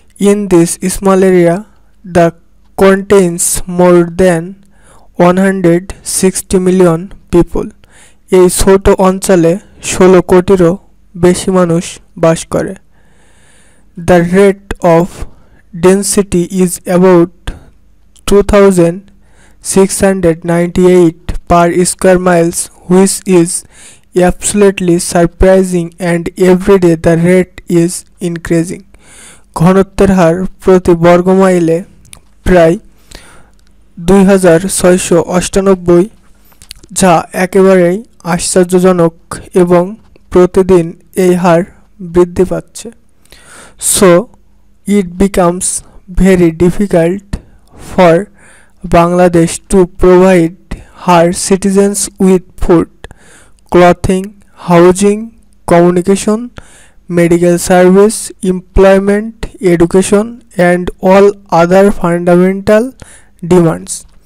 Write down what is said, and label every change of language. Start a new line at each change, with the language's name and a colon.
English: In this small area, the contains more than 160 million people.
Bangla: এই ছোট অঞ্চলে 16 কোটিরও বেশি মানুষ বাস করে।
English: The rate of density is about 2,698 per square miles, which is absolutely surprising, and every day the rate is increasing.
Bangla: ঘনত্বের হার প্রতি বর্গমাইলে প্রায় 2,698, যা একেবারেই আশ্চর্যজনক এবং প্রতিদিন এই হার বৃদ্ধি পাচ্ছে।
English: So it becomes very difficult for Bangladesh to provide her citizens with food, clothing, housing, communication, medical service, employment, education, and all other fundamental demands.